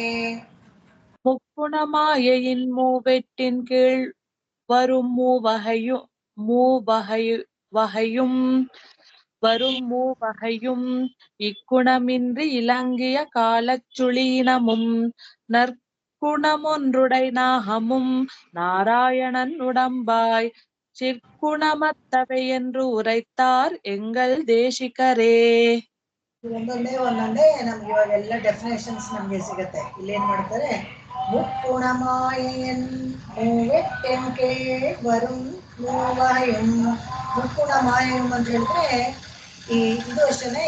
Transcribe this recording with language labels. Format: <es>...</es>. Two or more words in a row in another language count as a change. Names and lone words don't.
<ta>முக்குணமாயின் மூவெட்டின் கீழ் வரும் மூவகையும் இக்குணமின்றி இலங்கிய காலச் சுளீனமும் நற்குணமொன்றுடை நாகமும் நாராயணன் உடம்பாய் சிற்குணமத்தவை என்று உரைத்தார் எங்கள் தேசிகரೇ.</ta> <kn>ಒಂದೊಂದೇ ನಮ್ಗೆ ಇವಾಗೆಲ್ಲ ಡೆಫಿನೇಷನ್ಸ್ ನಮ್ಗೆ ಸಿಗತ್ತೆ. ಇಲ್ಲಿ ಏನ್ ಮಾಡ್ತಾರೆ,</kn> <ta>முக்குணமாயின் மூவெட்டின் கீழ் வரும் மூவகையும்.</ta> <kn>ಮುಕ್ಕುಣಮಾಯಂ ಅಂತ ಹೇಳಿದ್ರೆ ಇದು ಅಷ್ಟೇ.</kn>